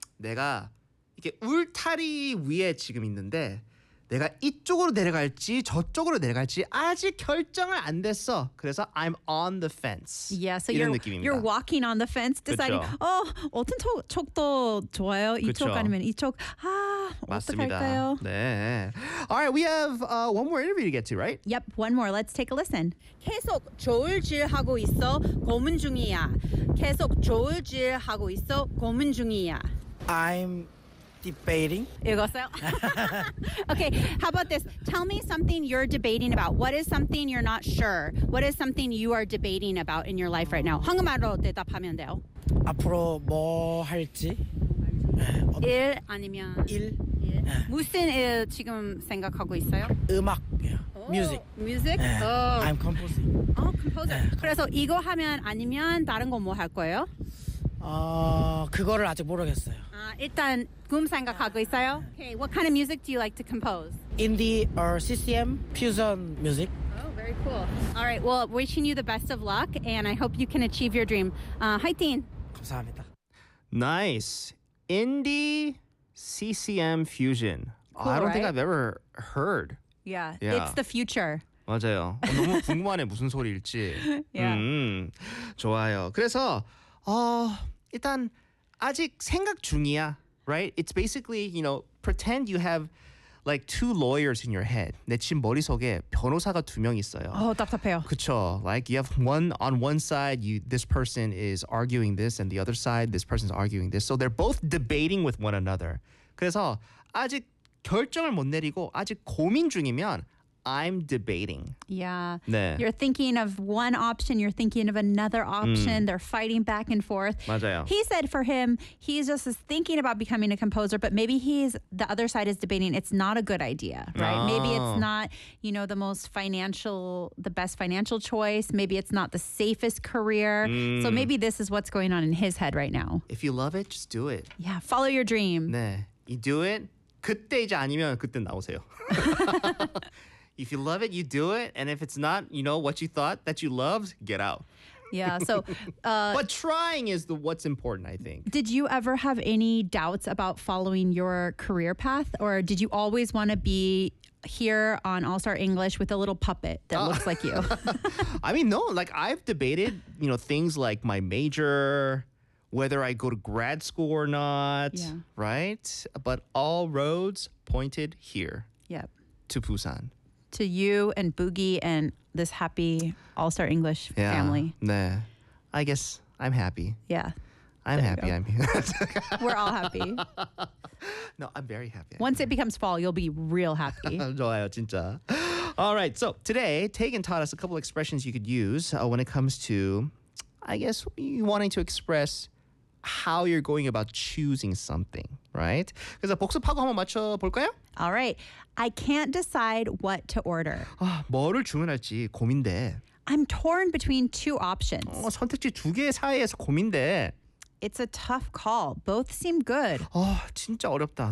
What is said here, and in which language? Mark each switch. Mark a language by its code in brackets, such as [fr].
[ko] 내가 이렇게 울타리 위에 지금 있는데 내가 이쪽으로 내려갈지 저쪽으로 내려갈지 아직 결정을 안 됐어. 그래서 [en] I'm on the fence. Yeah, so you're walking on the fence, deciding, [ko] 그쵸. 어떤 쪽 더 좋아요? 이쪽 그쵸. 아니면 이쪽? 어떡할까요? [en] 네. All right, we have one more interview to get to, right? Yep, one more. Let's take a listen. [ko] 계속 조울질하고 있어, 고민 중이야. 계속 조울질하고 있어, 고민 중이야. [en] I'm... debating. [ko] 읽었어요? [en] Okay, how about this? Tell me something you're debating about. What is something you're not sure? What is something you are debating about in your life right now? [ko] 한국말로 대답하면 돼요. 앞으로 뭐 할지? 일 아니면? 일? 무슨 일 지금 생각하고 있어요? 음악. [en] Music. Music? I'm composing. Oh, composer. [ko] 그래서 이거 하면 아니면 다른 거 뭐 할 거예요? 그거를 아직 모르겠어요. 일단 꿈 생각하고 있어요. [en] Okay, what kind of music do you like to compose? Indie or CCM fusion music. Oh, very cool. All right, well, wishing you the best of luck, and I hope you can achieve your dream. [ko] 화이팅! 감사합니다. [en] Nice. Indie CCM fusion. Cool, I don't right? think I've ever heard. Yeah, it's the future. [ko] 맞아요. 너무 궁금하네, 무슨 소리일지. [en] Yeah. [ko] 좋아요. 그래서 일단 아직 생각 중이야. [en] Right? It's basically, you know, pretend you have like two lawyers in your head. [ko] 내 지금 머릿속에 변호사가 두 명 있어요. 답답해요. 그쵸? [en] Like you have one on one side, this person is arguing this, and the other side, this person is arguing this. So they're both debating with one another. [ko] 그래서 아직 결정을 못 내리고 아직 고민 중이면 [en] I'm debating. Yeah. [ko] 네. [en] You're thinking of one option. You're thinking of another option. They're fighting back and forth. [ko] 맞아요. [en] He said for him, he's just thinking about becoming a composer, but maybe he's, the other side is debating it's not a good idea, right? Oh. Maybe it's not, you know, the most financial, the best financial choice. Maybe it's not the safest career. Mm. So maybe this is what's going on in his head right now. If you love it, just do it. Yeah. Follow your dream. 네. You do it. [ko] 그때 이제 아니면 그때 나오세요. [en] If you love it, you do it. And if it's not, you know, what you thought that you loved, get out. Yeah, so... but trying is the what's important, I think. Did you ever have any doubts about following your career path? Or did you always want to be here on All Star English with a little puppet that looks like you? I mean, no. Like, I've debated, you know, things like my major, whether I go to grad school or not, yeah. Right? But all roads pointed here. Yep. To Busan. To you and Boogie and this happy All-Star English yeah, family. Nah. I guess I'm happy. Yeah. I'm happy I'm here. We're all happy. No, I'm very happy. Once it becomes fall, you'll be real happy. [ko] 좋아요, 진짜. [en] All right, so today, Tegan taught us a couple expressions you could use when it comes to, I guess, wanting to express how you're going about choosing something, right? [ko] 그래서 복습하고 한번 맞춰볼까요? [en] All right. I can't decide what to order. [ko] 아, 뭐를 주문할지 고민돼. [en] I'm torn between two options. [ko] 어, 선택지 두 개 사이에서 고민돼. [en] It's a tough call. Both seem good. [ko] 아, 진짜 어렵다.